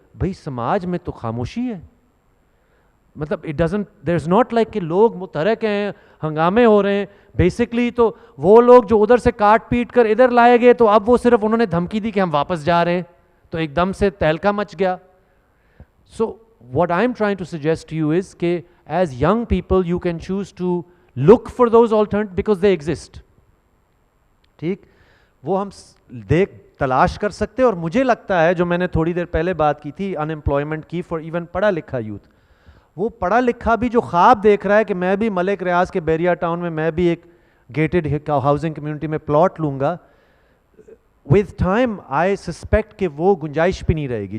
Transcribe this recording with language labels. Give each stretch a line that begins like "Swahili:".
Urdu: بھائی سماج میں تو خاموشی ہے. مطلب
English: there is not like
Urdu: کہ لوگ متحرک ہیں, ہنگامے ہو رہے ہیں. بیسکلی تو وہ لوگ جو ادھر سے کاٹ پیٹ کر ادھر لائے گئے تو اب وہ صرف انہوں نے دھمکی دی کہ ہم واپس جا رہے ہیں تو ایک دم سے تہلکا مچ گیا.
English: So what I'm trying to suggest to you is کہ as young people you can choose to look for those alternatives because they exist.
Urdu: ٹھیک, وہ ہم تلاش کر سکتے. اور مجھے لگتا ہے جو میں نے تھوڑی دیر پہلے بات کی تھی انمپلائمنٹ کی فار ایون پڑھا لکھا یوتھ, وہ پڑھا لکھا بھی جو خواب دیکھ رہا ہے کہ میں بھی ملک ریاض کے بیریا ٹاؤن میں بھی ایک گیٹڈ ہاؤسنگ کمیونٹی میں پلاٹ لوں گا,
English: with time I suspect
Urdu: کہ وہ گنجائش بھی نہیں رہے گی.